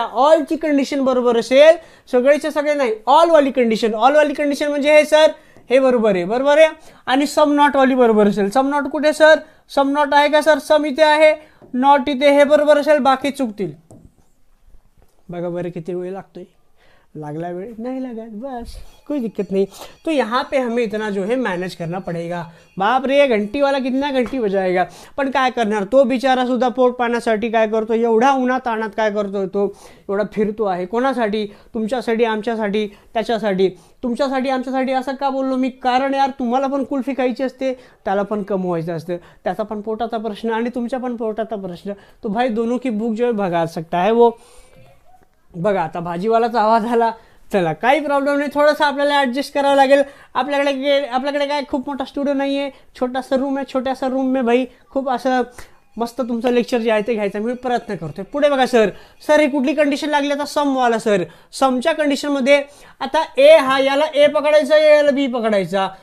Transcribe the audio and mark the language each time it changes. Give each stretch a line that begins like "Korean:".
Marathi: ऑलची condition बरोबर असेल, सगळेच्या सगळे नाही, ऑलवाली कंडिशन म्हणजे हे सर, हे बरोबर आहे. आणि सम नॉट वाली बरोबर असेल. सम नॉट कुठे सर, सम नॉट आहे का सर, सम इथे आहे, नॉट इथे, हे बरोबर असेल, बाकी चुकतील. बघा बरं किती वेळ लागतोय, लागला वेळ
Hindi: नहीं लगा, बस कोई दिक्कत नहीं. तो यहाँ पे हमें इतना जो है मैनेज करना पड़ेगा. बाप रे, घंटी वाला कितना घंटी बजाएगा.
Marathi: पण काय करणार, तो बिचारा सुद्धा पोट पाण्यासाठी काय करतो, एवढा उन्हात ताणात काय करतोय, तो एवढा फिरतो आहे. कोणासाठी, तुमच्यासाठी, आमच्यासाठी, त्याच्यासाठी. तुमच्यासाठी आमच्यासाठी असं का बोललो मी, कारण यार तुम्हाला पण कुल्फी खायची असते, त्याला पण कमवायचं असतं, त्याचा पण पोटाचा प्रश्न आणि तुमच्या पण पोटाचा प्रश्न.
Hindi: तो भाई दोनों की भूख जो है भगा सकता है वो.
Marathi: बघा आता भाजीवालाचा आवाज आला, चला काही प्रॉब्लेम नाही, थोडंसं आपल्याला ॲडजस्ट करावं लागेल. आपल्याकडे काय खूप मोठा स्टुडिओ नाही आहे, छोटासा रूम आहे. छोट्यासा रूम
Hindi: में भाई
Marathi: खूप असं मस्त तुमचं लेक्चर जे आहे ते घ्यायचा मी प्रयत्न करतोय. पुढे बघा सर ही कुठली कंडिशन लागली, आता समवाला सर. समच्या कंडिशनमध्ये आता ए हा, याला ए पकडायचा, याला बी पकडायचा.